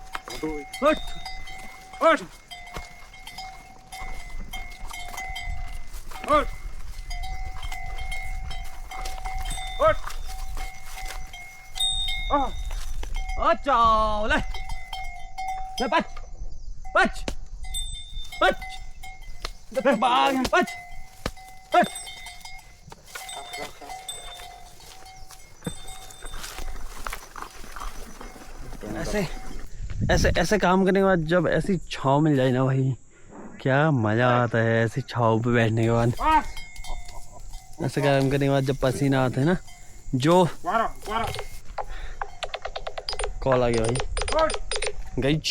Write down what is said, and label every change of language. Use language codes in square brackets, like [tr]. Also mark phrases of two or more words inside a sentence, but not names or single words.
[hi] Hot. Hot. Hot. Hot. Ah. Achao le. Le pat. Pat. Pat. Bang pat. Pat. ऐसे काम करने के बाद जब ऐसी छाँव मिल जाए ना भाई, क्या मज़ा आता है ऐसी छाँव पे बैठने के बाद। ऐसे काम करने के बाद जब पसीना आता है ना, जो कॉल आ गया भाई गाइज।